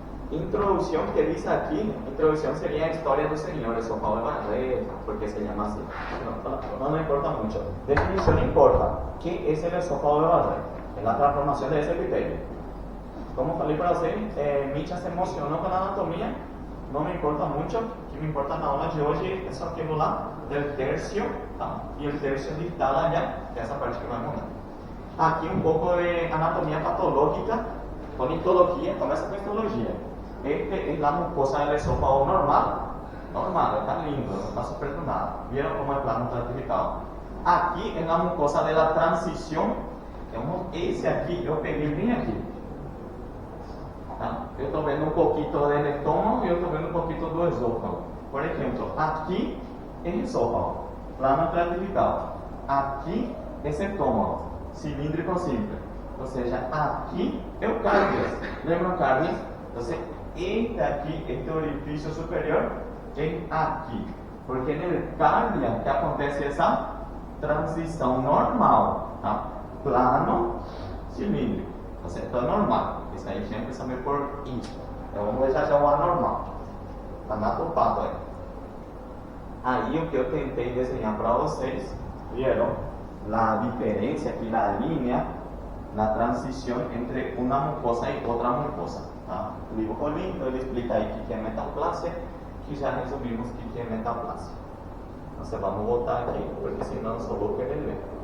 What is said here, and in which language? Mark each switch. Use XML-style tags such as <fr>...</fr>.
<es>Introducción que dice aquí, introducción sería historia del Señor, esófago de Barré, porque se llama así. No importa mucho. Definición importa. ¿Qué es el esófago de Barré? Es la transformación de ese epitelio.</es> <pt>Como falei para você, Micha se emocionou com a anatomia, não me importa muito. O que me importa na aula de hoje é só aquilo lá</pt> <es>del tercio,</es> <pt>tá? E o tercio distal allá, que é essa parte que vai mudar. Aqui um pouco de anatomia patológica,</pt> <es>con histología,</es> <pt>começa com histologia.</pt> <es>Este es la mucosa del esófago normal, está lindo, no está sufriendo nada. ¿Vieron cómo es plano estratificado? Aquí en la mucosa de la transición, tenemos ese aquí, yo pegué bien aquí. ¿Tá? Yo estoy viendo un poquito del estómago y yo estoy viendo un poquito del esófago. Por ejemplo, aquí es esófago, plano estratificado. Aquí es estómago, cilíndrico simple.</es> <pt>Ou seja, aqui é o cardias. Lembram cardias? Então, este aqui, este orifício superior, é aqui. Porque no cardia que acontece essa transição normal, tá? Plano, cilíndrico. Então, é normal. Isso aí sempre saber por isso. Então, vamos deixar já o anormal. Anatopato aí. Aí, o que eu tentei desenhar para vocês, viram? A diferença aqui na linha,</pt> <es>la transición entre una mucosa y otra mucosa. ¿Ah? El dibujo lindo, él explica ahí qué es metaplasia, y ya resumimos qué es metaplasia. Entonces vamos a botar aquí, porque si no, solo querer ver.</es>